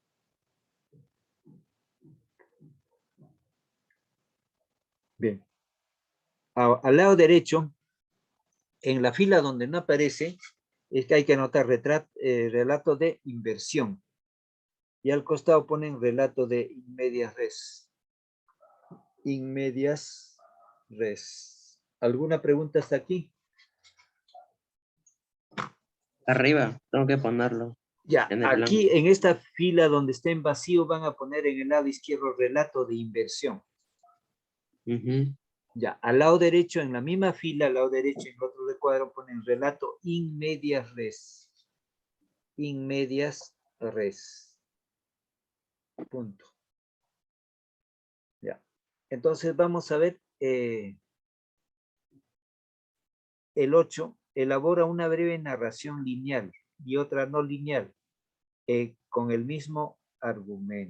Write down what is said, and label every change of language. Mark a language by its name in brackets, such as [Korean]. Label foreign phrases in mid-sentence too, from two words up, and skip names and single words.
[Spanish] Bien. Al lado derecho, en la fila donde no aparece, es que hay que anotar relato de inversión. Y al costado ponen relato de [Latin] in medias res. In medias res. [Spanish] ¿Alguna pregunta hasta aquí? Arriba, tengo que ponerlo Ya, en el blanco. aquí en esta fila donde está en vacío van a poner en el lado izquierdo relato de inversión. Ya, al lado derecho, en la misma fila, al lado derecho, en el otro recuadro ponen relato [Latin] in medias res. In medias res. [Spanish] Punto. Ya. Entonces vamos a ver el 8. Elabora una breve narración lineal y otra no lineal con el mismo argumento.